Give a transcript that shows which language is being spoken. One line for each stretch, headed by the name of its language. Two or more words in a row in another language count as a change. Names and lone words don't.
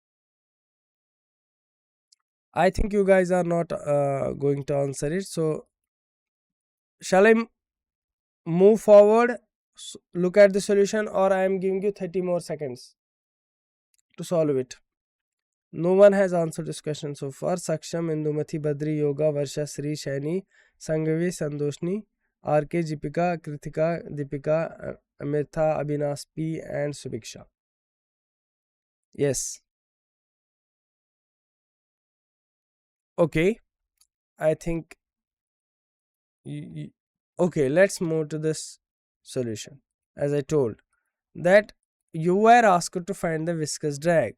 English: I think you guys are not going to answer it, so shall I move forward, look at the solution, or I am giving you 30 more seconds to solve it? No one has answered this question so far. Saksham, Indumathi, Badri, Yoga, Varsha, Sri, Shani, Sanghavi, Sandoshni, RK, Jipika, Kritika, Deepika, Amirtha, Abhinas P, and Subiksha. Yes. Okay, I think okay, let's move to this solution. As I told that you were asked to find the viscous drag.